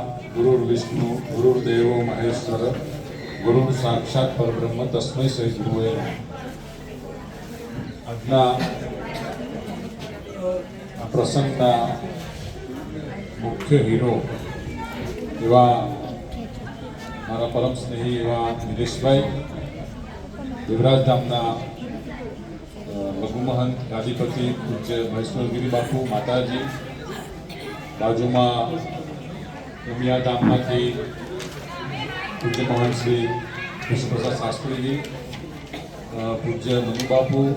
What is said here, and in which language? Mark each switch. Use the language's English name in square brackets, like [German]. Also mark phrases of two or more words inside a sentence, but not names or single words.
[Sanskrit] गुरुर्विष्णु गुरुर्देवो महेश्वर गुरुर् साक्षात परब्रह्म तस्मै श्री गुरुवे नमः। [Gujarati] આજના પ્રસંગના મુખ્ય હીરો એવા મારા પરમ સ્નેહી એવા નિલેશભાઈ દેવરાજ ધામના લઘુમહંત ગાદીપતિ પૂજ્ય મહેશ્વરગીરી બાપુ માતાજી, બાજુમાં ઉમિયા ધામમાંથી પૂજ્ય મહંત શ્રી કૃષ્ણપ્રસાદ શાસ્ત્રીજી, પૂજ્ય મનુ બાપુ,